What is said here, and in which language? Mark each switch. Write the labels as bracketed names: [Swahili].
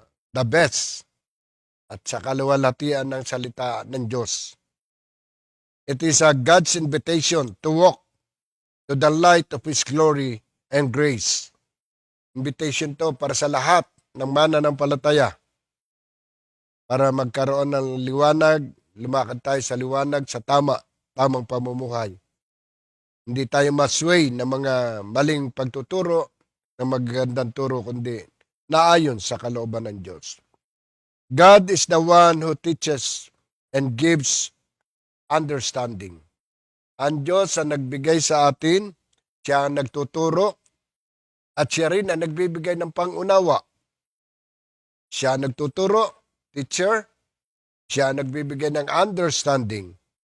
[English] The best [Filipino] at sa kaluwalhatian ng salita ng Diyos. [English] It is a God's invitation to walk to the light of His glory and grace. Invitation to [Filipino] para sa lahat ng mananampalataya. Para magkaroon ng liwanag, lumakad tayo sa liwanag sa tamang pamumuhay. Hindi tayo masway ng mga maling pagtuturo ng magagandang turo, kundi naayon sa kalooban ng Diyos. [English] God is the one who teaches and gives understanding. [Filipino] Ang Diyos ang nagbigay sa atin, siya ang nagtuturo, at siya rin ang nagbibigay ng pangunawa. Siya ang nagtuturo, teacher, siya ang nagbibigay ng understanding.